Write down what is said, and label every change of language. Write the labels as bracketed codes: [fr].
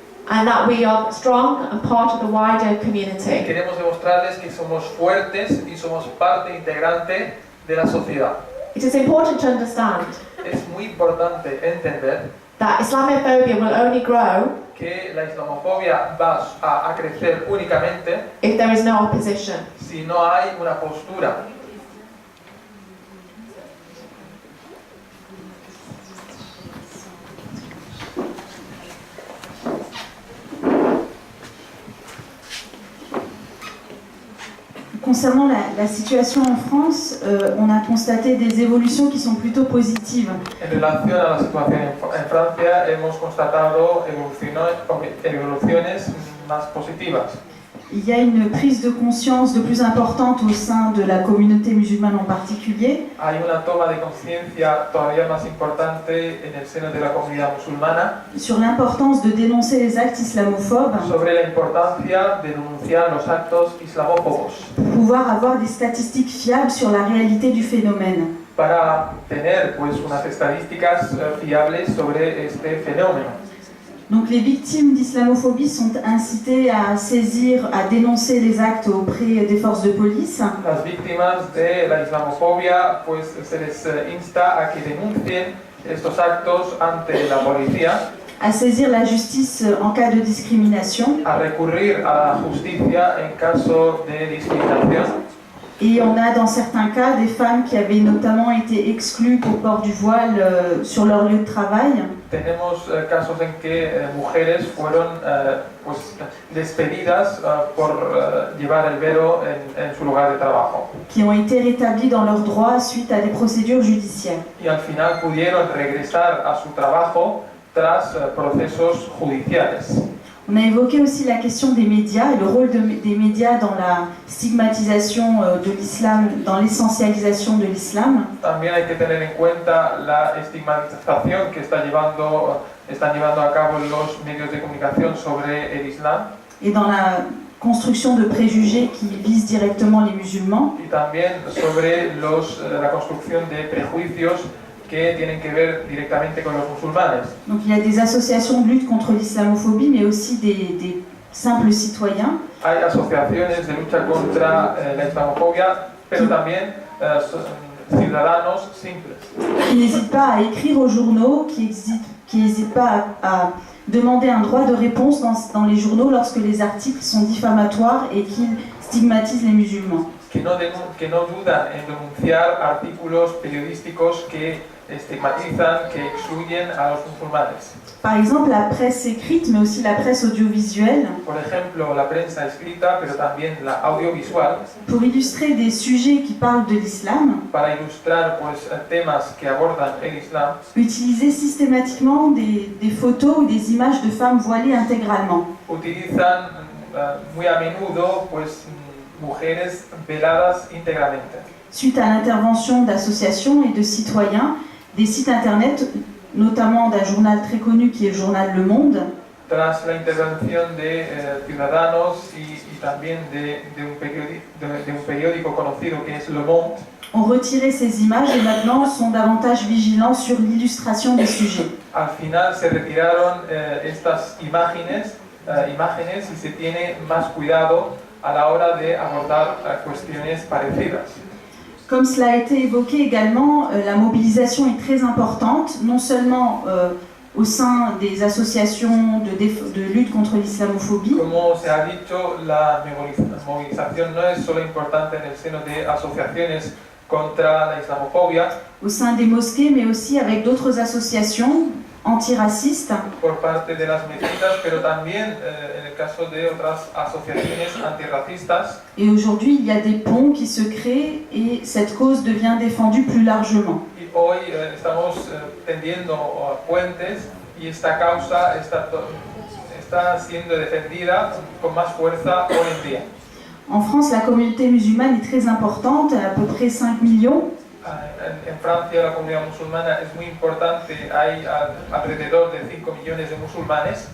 [en] and that we are strong and part of the wider community. [es] Queremos demostrarles que somos fuertes y somos parte integrante de la sociedad. [en] It is important to understand [es] Es muy importante entender [en] that Islamophobia will only grow [es] que la islamofobia va a crecer únicamente [en] if there is no opposition. [es] si no hay una postura. [fr] Concernant la situation en France, on a constaté des évolutions qui sont plutôt positives. [es] En relación a la situación en Francia, hemos constatado evoluciones más positivas. [fr] Il y a une prise de conscience de plus importante au sein de la communauté musulmane en particulier. [es] Hay una toma de conciencia todavía más importante en el seno de la comunidad musulmana [fr] Sur l'importance de dénoncer les actes islamophobes [es] sobre la importancia de denunciar los actos islamófobos [fr] pour pouvoir avoir des statistiques fiables sur la réalité du phénomène. [es] para tener pues unas estadísticas fiables sobre este fenómeno. [fr] Donc les victimes d'islamophobie sont incitées à saisir, à dénoncer les actes auprès des forces de police. [es] Las víctimas de la islamofobia pues se les insta a que denuncien estos actos ante la policía, [fr] À saisir la justice en cas de discrimination [es] a recurrir a la justicia en caso de discriminación [fr] Et on a dans certains cas des femmes qui avaient notamment été exclues pour port du voile sur leur lieu de travail. [es] Tenemos casos en que mujeres fueron pues, despedidas por llevar el velo en su lugar de trabajo. [fr] Qui ont été rétablies dans leurs droits suite à des procédures judiciaires. [es] Y al final pudieron regresar a su trabajo tras procesos judiciales. [fr] On a évoqué aussi la question des médias et le rôle des médias dans la stigmatisation de l'islam, dans l'essentialisation de l'islam. [es] También hay que tener en cuenta la estigmatización que están llevando a cabo los medios de comunicación sobre el Islam. [fr] Et dans la construction de préjugés qui visent directement les musulmans. [es] Y también sobre la construcción de prejuicios que tienen que ver directamente con los musulmanes. [fr] Donc il y a des associations de lutte contre l'islamophobie, mais aussi des simples citoyens. [es] Hay asociaciones de lucha contra la islamofobia, pero también ciudadanos simples. [fr] Qui n'hésitent pas à écrire aux journaux, qui n'hésitent pas à demander un droit de réponse dans les journaux lorsque les articles sont diffamatoires et qu'ils stigmatisent les musulmans. [es] Que no dudan en denunciar artículos periodísticos que estigmatizan, que excluyen a los musulmanes. [fr] Par exemple, la presse écrite, mais aussi la presse audiovisuelle. [es] Por ejemplo, la prensa escrita, pero también la audiovisual. [fr] Pour illustrer des sujets qui parlent de l'islam. [es] Para ilustrar pues, temas que abordan el Islam. [fr] Utiliser systématiquement des photos ou des images de femmes voilées intégralement. [es] Utilizan muy a menudo pues, mujeres veladas íntegramente. [fr] Suite à l'intervention d'associations et de citoyens, des sites internet, notamment d'un journal très connu qui est le journal Le Monde. [es] Tras la intervención de ciudadanos y también de un periódico conocido que es Le Monde, [fr] ont retiré ces images et maintenant sont davantage vigilants sur l'illustration des sujets. [es] Al final se retiraron estas imágenes y se tiene más cuidado a la hora de abordar cuestiones parecidas. [fr] Comme cela a été évoqué également, la mobilisation est très importante, non seulement au sein des associations de lutte contre l'islamophobie. [es] Como se ha dicho, la movilización no es solo importante en el seno de asociaciones contra la islamofobia, [fr] au sein des mosquées, mais aussi avec d'autres associations antiracistes. [es] Por parte de las mezquitas, pero también en el caso de otras asociaciones antirracistas. [fr] Et aujourd'hui, il y a des ponts qui se créent et cette cause devient défendue plus largement. [es] Y hoy estamos tendiendo puentes y esta causa está siendo defendida con más fuerza hoy en día. [fr] En France, la communauté musulmane est très importante, à peu près 5 millions. [es] En Francia la comunidad musulmana es muy importante, hay alrededor de 5 millones de musulmanes.